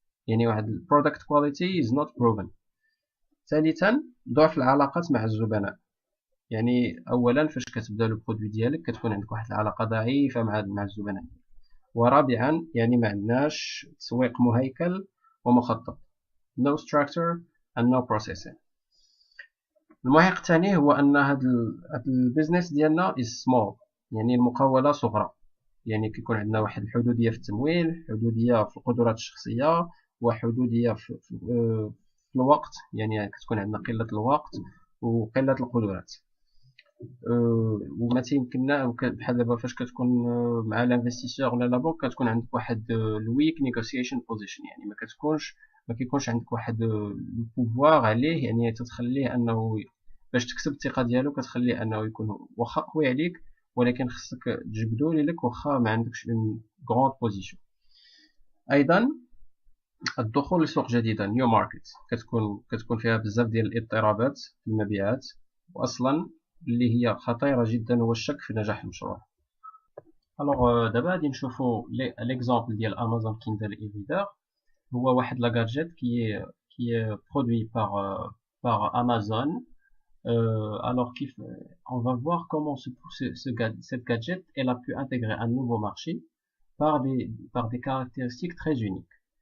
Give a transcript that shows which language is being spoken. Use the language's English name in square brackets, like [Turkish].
[Arabic] يعني واحد [English] البرودكت quality is not proven. [Arabic] ثالثا ضعف العلاقات مع الزبناء. يعني اولا فاش كتبدا لو برودوي ديالك كتكون عندك واحد العلاقه ضعيفه مع الزبناء. ورابعا يعني ما عندناش تسويق مهيكل ومخطط. [English] no structure and no processing. [Arabic] المعيق الثاني هو ان هاد البيزنس ديالنا [English] is small، [Arabic] يعني المقاولة صغرى، يعني كيكون عندنا واحد الحدودية في التمويل، حدودية في القدرات الشخصية، وحدودية في الوقت، يعني كتكون عندنا قلة الوقت وقلة القدرات. وما تيمكننا بحال دابا فاش كتكون مع الانفستيسور ولا لا بنك كتكون عندك واحد [English] الويك negotiation position, [Arabic] يعني ما كيكونش عندك واحد البوفوار عليه، يعني تتخليه انه باش تكسب الثقه ديالو كتخليه انه يكون واخا قوي عليك، ولكن خصك تجبدو لك واخا ما عندكش [English] On ground position. [Arabic] ايضا الدخول لسوق جديده [English] new market [Arabic] كتكون فيها بزاف ديال الاضطرابات في المبيعات، واصلا اللي هي خطيره جدا هو الشك في نجاح المشروع. الوغ دابا غادي نشوفوا ليكزامبل ديال امازون كيندل اي ريدر. هو واحد [French] لا gadget qui est produit par Amazon. Alors on va voir comment cette gadget elle a pu intégrer un nouveau marché par des caractéristiques très uniques.